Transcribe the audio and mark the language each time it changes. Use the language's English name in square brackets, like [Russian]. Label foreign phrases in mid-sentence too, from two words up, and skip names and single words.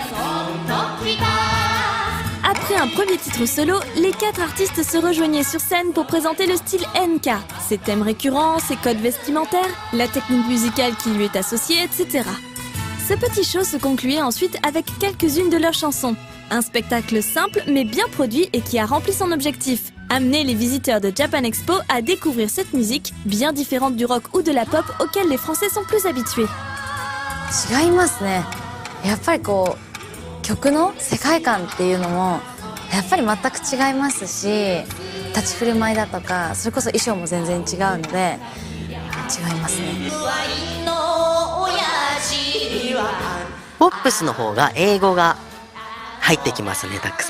[French] Après un premier titre solo, les 4 artistes se rejoignaient sur scène pour présenter le style Enka, ses thèmes récurrents, ses codes vestimentaires, la technique musicale qui lui est associée, etc. Ce petit show se concluait ensuite avec quelques-unes de leurs chansons. Un spectacle simple mais bien produit et qui a rempli son objectif, amener les visiteurs de Japan Expo à découvrir cette musique bien différente du rock ou de la pop auxquels les Français sont plus habitués. [Japanese] 違いますね。やっぱりこう曲の世界観っていうのもやっぱり全く違いますし、立ち振る舞いだとかそれこそ衣装も全然違うので違いますね。ポップスの方が英語が入ってきますね、たくさん。